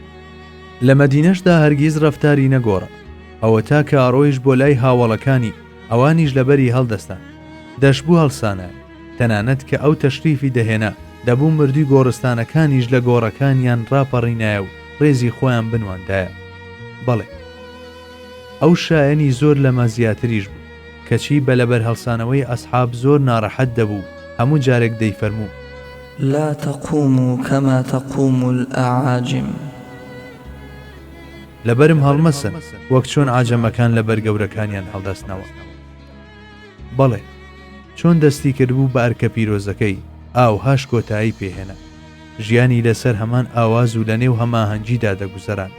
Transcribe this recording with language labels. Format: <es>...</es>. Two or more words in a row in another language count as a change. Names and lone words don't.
<ckb>لە مەدینەشدا هەرگیز ڕەفتاری نەگۆڕە، ئەوە تا کە ئاڕۆیش بۆ لای هاوڵەکانی ئەوانیش لەبەری هەڵدەستان دەشبوو هەڵسانە، تەنانەت کە ئەو تەشریفی دەهێنا دەبوو مردی گۆڕستانەکانیش لە گۆڕەکانیان ڕاپەڕینایە و ڕێزی خۆیان بنواندایە. بەڵێ ئەو شایەنی زۆر لەمە زیاتریش بوو، کەچی بە لەبەر هەڵسانەوەی ئەسحاب زۆر ناڕەحەت دەبوو، هەموو جارێک دەیفەرموو</ckb> <ar>لا تقوموا كما تقوم الأعاجم.</ar> <ckb>لەبەرم هەڵمەسن وەک چۆن ئاجەمەکان لەبەر گەورەکانیان هەڵدەستنەوە. بەڵێ چۆن دەستی کردبوو بە ئەرکە پیرۆزەکەی ئاوهاش کۆتایی پێهێنا، ژیانی لەسەر هەمان ئاواز و لە نێو هەماهەنگیدا دەگوزەران.</ckb>